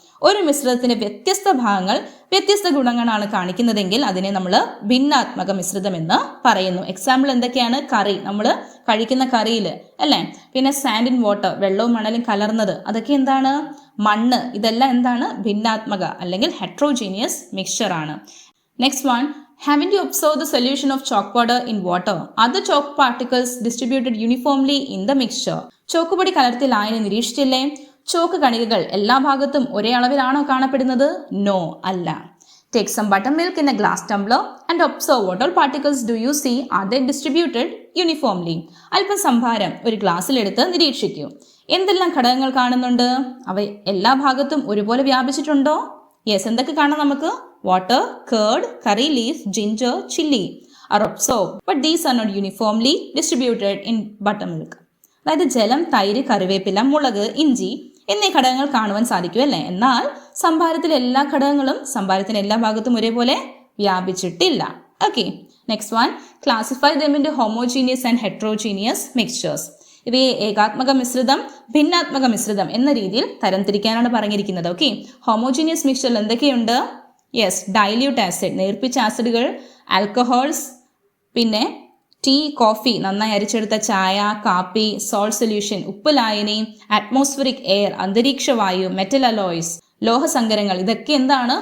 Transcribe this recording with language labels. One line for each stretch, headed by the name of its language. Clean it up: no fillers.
Malayalam: ഒരു മിശ്രിതത്തിന്റെ വ്യത്യസ്ത ഭാഗങ്ങൾ വ്യത്യസ്ത ഗുണങ്ങളാണ് കാണിക്കുന്നതെങ്കിൽ അതിനെ നമ്മൾ ഭിന്നാത്മക മിശ്രിതം എന്ന് പറയുന്നു. എക്സാമ്പിൾ എന്തൊക്കെയാണ്? കറി, നമ്മൾ കഴിക്കുന്ന കറിയിൽ അല്ലേ. പിന്നെ
English: sand in water,
Malayalam: വെള്ളവും മണലും കലർന്നത്, അതൊക്കെ എന്താണ്? മണ്ണ്. ഇതെല്ലാം എന്താണ്? ഭിന്നാത്മക അല്ലെങ്കിൽ ഹെട്രോജീനിയസ് മിക്സ്ചർ ആണ്.
English: Next one, haven't you observed the solution of chalk powder in water? Other chalk particles distributed uniformly in the mixture.
Malayalam: ചോക്കുപൊടി കലർത്തി ലായനി നിരീക്ഷിച്ചില്ലേ? ചോക്ക് കണികകൾ എല്ലാ ഭാഗത്തും ഒരേ അളവിലാണോ കാണപ്പെടുന്നത്? നോ, അല്ല.
English: Take some buttermilk in a glass tumbler and observe what all particles do you see. Are they distributed uniformly?
Malayalam: അല്പം സംഭാരം ഒരു ഗ്ലാസ്സിലെടുത്ത് നിരീക്ഷിക്കൂ. എന്തെല്ലാം ഘടകങ്ങൾ കാണുന്നുണ്ട്? അവ എല്ലാ ഭാഗത്തും ഒരുപോലെ വ്യാപിച്ചിട്ടുണ്ടോ? യെസ്, എന്തൊക്കെ കാണാം നമുക്ക്?
English: Water, curd, curry leaf, ginger, chilli are observed, but these are not uniformly distributed in buttermilk.
Malayalam: അതായത് ജലം, തൈര്, കറിവേപ്പില, മുളക്, ഇഞ്ചി എന്നീ ഘടകങ്ങൾ കാണുവാൻ സാധിക്കും അല്ലേ. എന്നാൽ സംഭാരത്തിലെ എല്ലാ ഘടകങ്ങളും സംഭാരത്തിന് എല്ലാ ഭാഗത്തും ഒരേപോലെ വ്യാപിച്ചിട്ടില്ല.
English: Okay, next one, classify them into homogeneous and heterogeneous mixtures.
Malayalam: ഇവയെ ഏകാത്മക മിശ്രിതം, ഭിന്നാത്മക മിശ്രിതം എന്ന രീതിയിൽ തരംതിരിക്കാനാണ് പറഞ്ഞിരിക്കുന്നത്. ഓക്കെ, ഹോമോജീനിയസ് മിക്സ്ചറിൽ എന്തൊക്കെയുണ്ട്? യെസ്, ഡൈല്യൂട്ട് ആസിഡ്, നേർപ്പിച്ച ആസിഡുകൾ, ആൽക്കഹോൾസ്, പിന്നെ ടീ, കോഫി, നന്നായി അരിച്ചെടുത്ത ചായ, കാപ്പി, സോൾട്ട് സൊല്യൂഷൻ, ഉപ്പ് ലായനി, അറ്റ്മോസ്ഫിയറിക് എയർ, അന്തരീക്ഷ വായു, മെറ്റൽ അലോയ്സ്, ലോഹസങ്കരങ്ങൾ, ഇതൊക്കെ എന്താണ്?